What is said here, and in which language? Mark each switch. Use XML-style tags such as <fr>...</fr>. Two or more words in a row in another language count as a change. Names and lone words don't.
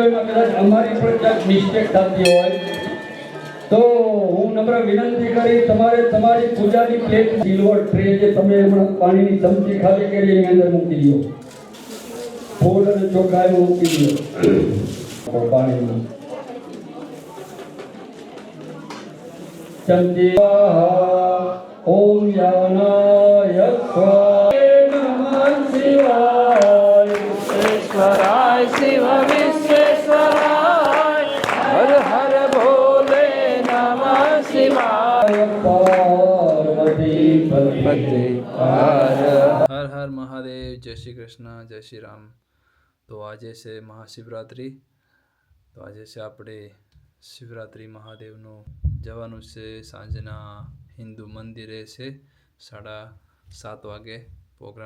<gu>એમાં કદાચ અમારી પણ ક્યાંક મિસ્ટેક થતી હોય તો હું નમ્ર વિનંતી કરી તમારે તમારી પૂજાની પ્લેટ,</gu> <en>silver tray</en> <gu>જે તમે હમણાં પાણીની ચમચી ખાલી કરી એની અંદર મૂકી દો, ફૂલ અને ચોખા મૂકી દો પાણીમાં।</gu> <sa>ચમચી ઓમ યાનાય સ્વાય નમઃ શિવાય ईश्वराय शिव विश्वेश्वराय हर हर भोले नमः शिवाय પાર્વતી પતિ हर</sa> <gu>હર હર મહાદેવ। જય શ્રી કૃષ્ણ, જય શ્રી રામ। તો આજે છે મહાશિવરાત્રિ। તો આજે છે આપણે શિવરાત્રિ મહાદેવનું જવાનું છે। સાંજના હિન્દુ મંદિરે છે 7:30 વાગે પ્રોગ્રામ।</gu>